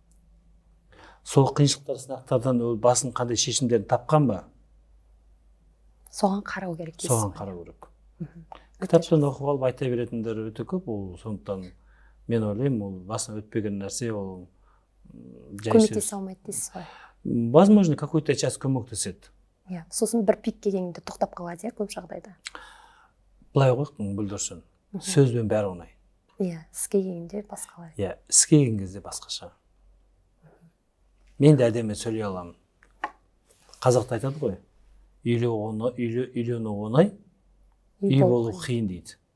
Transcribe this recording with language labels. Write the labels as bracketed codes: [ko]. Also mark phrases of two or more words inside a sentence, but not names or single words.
[kk] Сол қиыншылықтар, сынақтардан басын қандай шешімдерін тапқан ба? Соған қарау керек. Соған қарау керек. Кітаптан оқып алып айта беретіндер өте көп, ол сондықтан мен ойлаймын, ол басына өтпеген нәрсе, ол көмектесе алмайды дейсіз ғой. [ru] Возможно, какой-то часть көмектеседі. [kk] Иә, сосын бір пикке келгенде тоқтап қалады, иә, көп жағдайда. Былай ғой, бүлдірсін. Сөзбен бәрі оңай. Иә, іске келгенде басқалай. Иә, іске келген кезде басқаша. Мен де әдемі сөйлей аламын. Қазақта айтады ғой, үйлену оңай, үй болу қиын дейді.